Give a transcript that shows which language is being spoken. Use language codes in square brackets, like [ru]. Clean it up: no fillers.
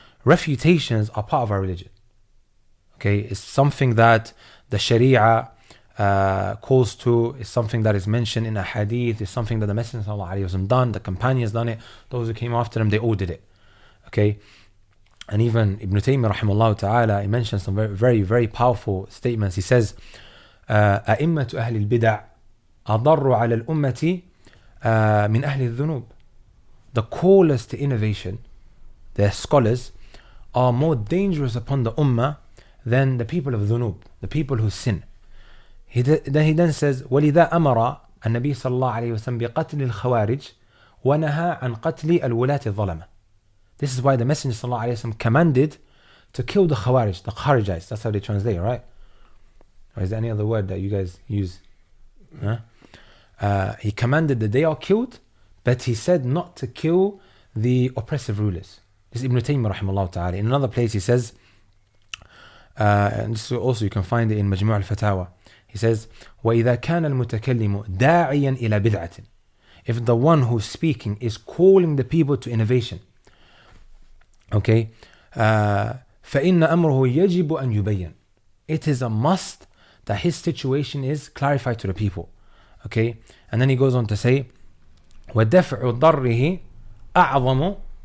[en] Refutations are part of our religion. Okay? It's something that the Sharia calls to, it's something that is mentioned in a hadith, it's something that the Messenger ﷺ done, the companions done it, those who came after them, they all did it. Okay? And even Ibn Taymiyyah rahimahullah ta'ala, he mentions some very, very, very powerful statements. He says, [ar] أئمة أهل البدع أضر على الأمة من أهل الذنوب. [en] The callers to innovation, their scholars, are more dangerous upon the ummah than the people of dhunub, the people who sin. He then says, [ar] وَلِذَا أَمَرَ النبي صلى الله عليه وسلم بقتل الخوارج ونهى عن قتل الولاة الظلمة. [en] This is why the Messenger [ar] صلى الله عليه وسلم [en] commanded to kill the Khawarij, the Kharijites. That's how they translate, right? Or is there any other word that you guys use? Huh? He commanded that they are killed, but he said not to kill the oppressive rulers. This is Ibn Taymiyyah rahimahullah ta'ala. In another place he says, and this also you can find it in Majmu' al-Fatawa. He says, [ar] وَإِذَا كَانَ الْمُتَكَلِّمُ دَاعِيًا إِلَى بِدْعَةٍ. [en] If the one who's speaking is calling the people to innovation, okay, [ar] فَإِنَّ أَمْرُهُ يَجِبُ أَنْ يُبَيَّنْ. [en] It is a must that his situation is clarified to the people. Okay, and then he goes on to say, [ar] وَدَفْعُ ضَرِّهِ أَعْظَمُ.